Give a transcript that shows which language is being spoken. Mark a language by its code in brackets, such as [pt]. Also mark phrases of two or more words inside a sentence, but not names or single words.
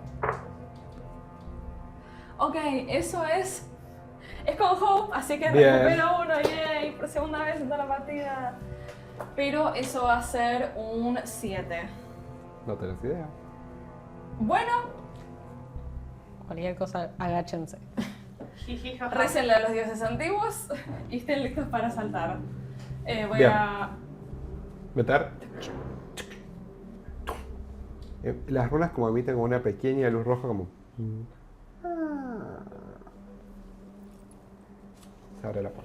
[es] Ok, eso es con Hope, así que Bien. recupero 1, yay, por segunda vez en toda la partida. Pero eso va a ser un 7. No tenés idea. Bueno, Cualquier cosa, agáchense. Jijijaja. récenle a los dioses antiguos y estén listos para saltar. Voy Bien. a... Meter. Las runas como emiten como una pequeña luz roja como... Se abre la puerta.